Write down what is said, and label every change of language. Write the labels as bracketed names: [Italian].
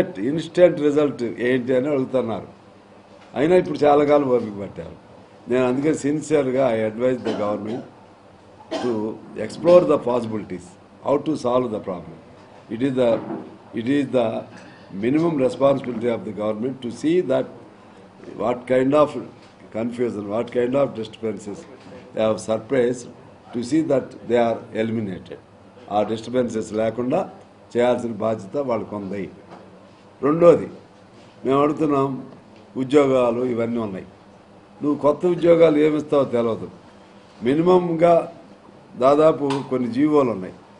[Telugu] Instant result ఏంటి అని అడుగుతున్నారు. అయినా ఇప్పుడు చాలా కాలం ఓపిక పట్టారు. నేను అందుకే సిన్సియర్గా [English] I advise the government to explore the possibilities, how to solve the problem. It is the minimum responsibility of the government to see that what kind of confusion, what kind of disturbances they have surprised, to see that they are eliminated. [Telugu] ఆ disturbances లేకుండా చేయాల్సిన బాధ్యత వాళ్ళకు ఉంది. రెండోది, మేము అడుగుతున్నాం, ఉద్యోగాలు ఇవన్నీ ఉన్నాయి. నువ్వు కొత్త ఉద్యోగాలు ఏమిస్తావో తెలియదు. మినిమంగా దాదాపు కొన్ని జీవోలు ఉన్నాయి.